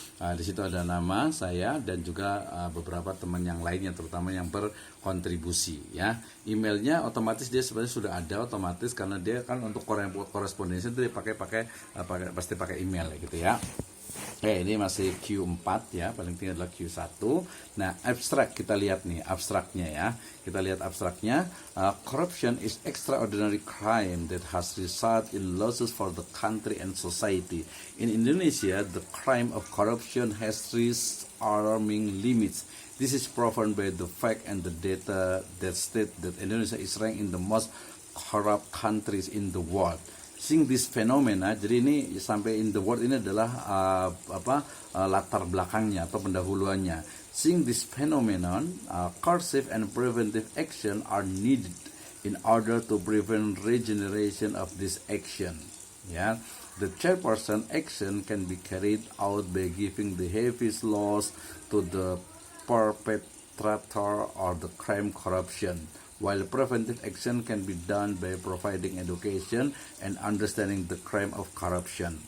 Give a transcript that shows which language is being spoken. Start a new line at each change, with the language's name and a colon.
Indonesian: Di situ ada nama saya dan juga beberapa teman yang lainnya, terutama yang berkontribusi ya. Emailnya otomatis dia sebenarnya sudah ada otomatis, karena dia kan untuk korespondensi itu dia pasti pakai email gitu ya. Ini masih Q4 ya, paling tinggi adalah Q1. Nah, abstrak kita lihat nih, abstraknya ya. Kita lihat abstraknya.
English: Corruption is extraordinary crime that has resulted in losses for the country and society. In Indonesia, the crime of corruption has reached alarming limits. This is proven by the fact and the data that state that Indonesia is ranked in the most corrupt countries in the world. Seeing this phenomena,
Indonesian: jadi ini sampai
English: in the world
Indonesian: ini adalah latar belakangnya atau pendahuluannya.
English: Seeing this phenomenon, coercive and preventive action are needed in order to prevent regeneration of this action. Ya, the chairperson action can be carried out by giving the heaviest loss to the perpetrator or the crime corruption, while preventive action can be done by providing education and understanding the crime of corruption.